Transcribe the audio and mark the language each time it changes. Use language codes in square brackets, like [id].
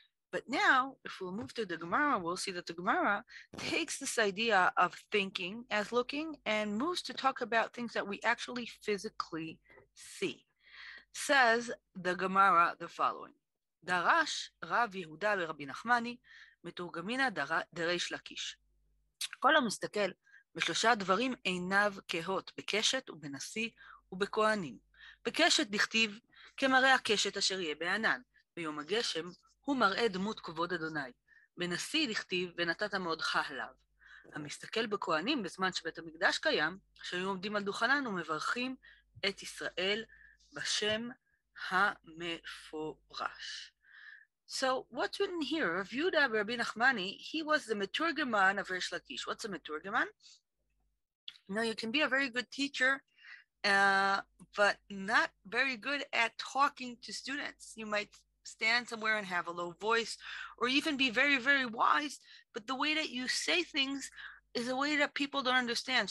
[en] But now, if we'll move to the Gemara, we'll see that the Gemara takes this idea of thinking as looking and moves to talk about things that we actually physically see. Says the Gemara the following: Darash Rav Yehuda ורבי נחמני מתורגמינא דריש לקיש. [he] כל המסתכל בשלושה דברים עיניו כהות בקשת ובנשיא ובכהנים. בקשת דכתיב כמראה הקשת אשר יהיה בענן, ביום הגשם הוא מראה דמות כבוד אדוני. בנשיא דכתיב ונתת מאודך עליו. המסתכל בכהנים בזמן שבית המקדש קיים, שהיו עומדים על דוכנן ומברכים את ישראל בשם המפורש. [en] So what's written here? Rav Yehuda Rabbi Nachmani, he was the Meturgeman of Rish Lakish. What's a Meturgeman? You can be a very good teacher, but not very good at talking to students. You might stand somewhere and have a low voice, or even be very, very wise, but the way that you say things is a way that people don't understand.